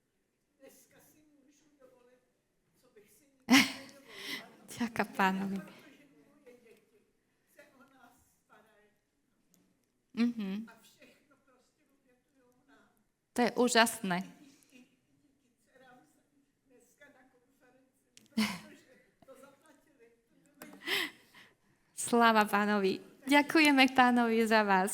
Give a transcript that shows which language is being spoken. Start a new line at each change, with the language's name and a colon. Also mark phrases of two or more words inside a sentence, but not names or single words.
Czech: Dneska si můžu dovolit, co bych si nikdy nedovolila.
Slovak: Ďaká Pánovi.
Czech: Protože moje děti se o nás starají. A všechno prostě obětujou nám. To je úžasné. I díky dcerám jsem dneska na konferenci, protože to zaplatili.
Slovak: Sláva Pánovi. Ďakujeme Pánovi za vás.